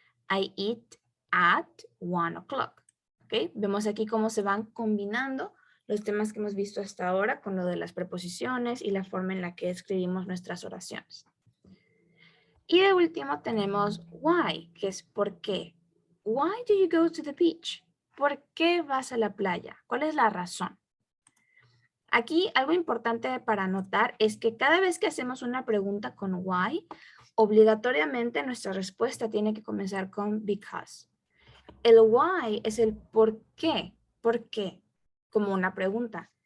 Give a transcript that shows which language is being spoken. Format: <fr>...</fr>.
<en>I eat at 1 o'clock. ¿Okay?</en> <es>Vemos aquí cómo se van combinando los temas que hemos visto hasta ahora con lo de las preposiciones y la forma en la que escribimos nuestras oraciones. Y de último tenemos why, que es por qué.</es> <en>Why do you go to the beach?</en> <es>¿Por qué vas a la playa? ¿Cuál es la razón? Aquí algo importante para notar es que cada vez que hacemos una pregunta con why, obligatoriamente nuestra respuesta tiene que comenzar con because. El why es el por qué, como una pregunta.</es>